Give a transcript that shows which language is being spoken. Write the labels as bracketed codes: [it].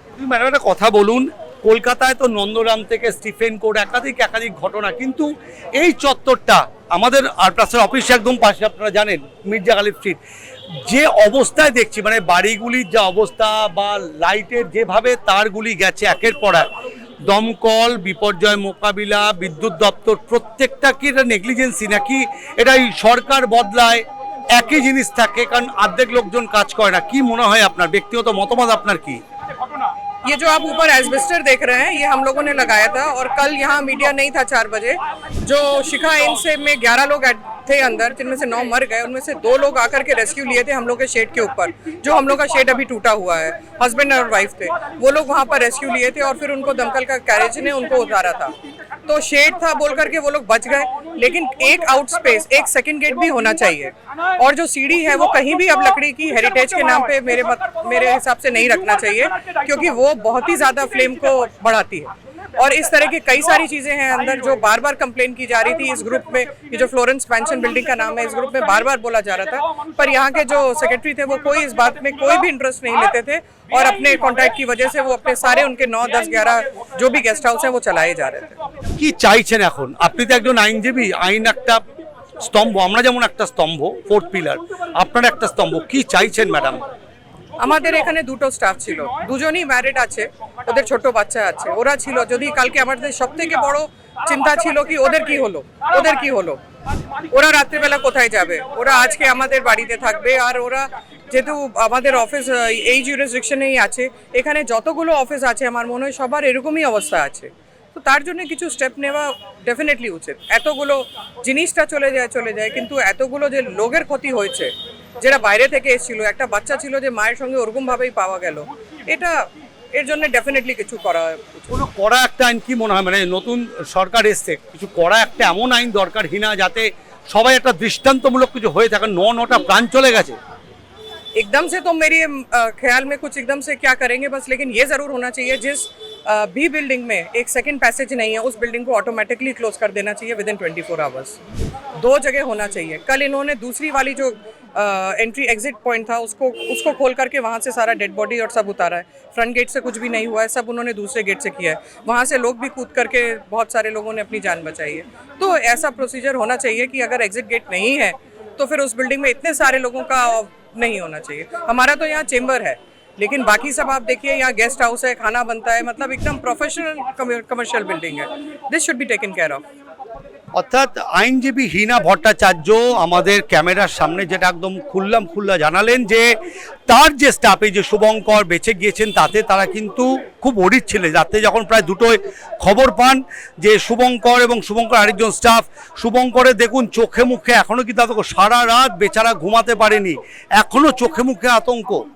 [bn] Madam একটা কথা বলুন, কলকাতায় তো নন্দরাম থেকে স্টিফেন কোর্ট একাধিক ঘটনা, কিন্তু এই চত্বরটা আমাদের আরপ্লাসের অফিস একদম পাশে, আপনারা জানেন মির্জা গালিব স্ট্রিট, যে অবস্থায় দেখছি মানে বাড়িগুলির যা অবস্থা বা লাইটের যেভাবে তারগুলি গেছে একের পর এক, দমকল, বিপর্যয় মোকাবিলা, বিদ্যুৎ দপ্তর, প্রত্যেকটা কি এটা নেগলিজেন্সি নাকি এটাই সরকার বদলায় একই জিনিস থাকে? কারণ অর্ধেক লোকজন কাজ করে না। কি মনে হয় আপনার ব্যক্তিগত মতামত, আপনার কি? [hi] ये जो आप ऊपर एस्बेस्टर देख रहे हैं ये हम लोगों ने लगाया था, और कल यहाँ मीडिया नहीं था 4 बजे। जो शिखा इन से में 11 लोग थे अंदर, जिनमें से 9 मर गए, उनमें से 2 लोग आकर के रेस्क्यू लिए थे हम लोग के शेड के ऊपर। जो हम लोग का शेड अभी टूटा हुआ है, हस्बैंड और वाइफ थे, वो लोग वहाँ पर रेस्क्यू लिए थे और फिर उनको दमकल का कैरेज ने उनको उतारा था। तो शेड था बोल करके वो लोग बच गए, लेकिन एक आउट स्पेस, एक सेकंड गेट भी होना चाहिए। और जो सीढ़ी है वो कहीं भी अब लकड़ी की हेरिटेज के नाम पे मेरे हिसाब से नहीं रखना चाहिए, क्योंकि वो बहुत ही ज्यादा फ्लेम को बढ़ाती है। और इस तरह की कई सारी चीजें हैं अंदर जो बार बार कंप्लेन की जा रही थी इस ग्रुप में। ये जो फ्लोरेंस पेंशन बिल्डिंग का नाम है, इस ग्रुप में बार बार बोला जा रहा था, पर यहाँ के जो सेक्रेटरी थे वो कोई इस बात में कोई भी इंटरेस्ट नहीं लेते थे, और अपने कॉन्ट्रैक्ट की वजह से वो अपने सारे उनके 9, 10, 11 जो भी गेस्ट हाउस हैं वो चलाए जा रहे थे। [bn] কি চাইছেন এখন? আপনি তো একজন আইনজীবী, আইন একটা স্তম্ভ, আমরা যেমন একটা স্তম্ভ, 4th পিলার, আপনারা একটা স্তম্ভ, কি চাইছেন ম্যাডাম? আমাদের এখানে 2টো স্টাফ ছিল, দুজনই ম্যারিড আছে, ওদের ছোট বাচ্চা আছে, ওরা ছিল। যদি কালকে আমাদের সবথেকে বড় চিন্তা ছিল কি ওদের কি হলো, ওরা রাত্রিবেলা কোথায় যাবে? ওরা আজকে আমাদের বাড়িতে থাকবে, আর ওরা যেহেতু আমাদের অফিস এই জুরিসডিকশনেই আছে, এখানে যতগুলো অফিস আছে আমার মনে হয় সবার এরকমই অবস্থা আছে। তো তার জন্য কিছু স্টেপ নেওয়া ডেফিনেটলি উচিত। এতগুলো জিনিসটা চলে যায়, কিন্তু এতগুলো যে লোকের ক্ষতি হয়েছে, যেটা বাইরে থেকে এসেছিল, একটা বাচ্চা ছিল যে মায়ের সঙ্গে ওরকম ভাবেই পাওয়া গেল, এর জন্য ডেফিনেটলি কিছু করা কোনো কড়া একটা আইন কি মনে হয়, মানে নতুন সরকার এসছে, কিছু কড়া একটা এমন আইন দরকার হিনা যাতে সবাই একটা দৃষ্টান্তমূলক কিছু হয়ে থাকে। 9টা প্রাণ চলে গেছে [hi] एकदम से, तो मेरे ख्याल में कुछ एकदम से क्या करेंगे बस, लेकिन ये ज़रूर होना चाहिए जिस भी बिल्डिंग में एक सेकंड पैसेज नहीं है उस बिल्डिंग को ऑटोमेटिकली क्लोज कर देना चाहिए [en] Within 24 hours. [hi] 2 जगह होना चाहिए। कल इन्होंने दूसरी वाली जो एंट्री एग्जिट पॉइंट था उसको खोल करके वहाँ से सारा डेड बॉडी और सब उतारा है। फ्रंट गेट से कुछ भी नहीं हुआ है, सब उन्होंने दूसरे गेट से किया है। वहाँ से लोग भी कूद करके बहुत सारे लोगों ने अपनी जान बचाई है। तो ऐसा प्रोसीजर होना चाहिए कि अगर एग्जिट गेट नहीं है तो फिर उस बिल्डिंग में इतने सारे लोगों का नहीं होना चाहिए। हमारा तो यहाँ चेम्बर है, लेकिन बाकी सब आप देखिए यहाँ गेस्ट हाउस है, खाना बनता है, मतलब एकदम प्रोफेशनल कमर्शियल बिल्डिंग है। [en] This should be taken care of. [bn] অর্থাৎ আইনজীবী হীনা ভট্টাচার্য আমাদের ক্যামেরার সামনে যেটা একদম খুল্লা জানালেন যে তার যে স্টাফ, এই যে শুভঙ্কর বেঁচে গিয়েছেন, তাতে তারা কিন্তু খুব অরিড ছিলেন। রাতে যখন প্রায় 2টোয় খবর পান যে শুভঙ্কর এবং শুভঙ্কর আরেকজন স্টাফ, শুভঙ্করের দেখুন চোখে মুখে এখনও কিন্তু আতঙ্ক, সারা রাত বেচারা ঘুমাতে পারেনি, এখনও চোখে মুখে আতঙ্ক।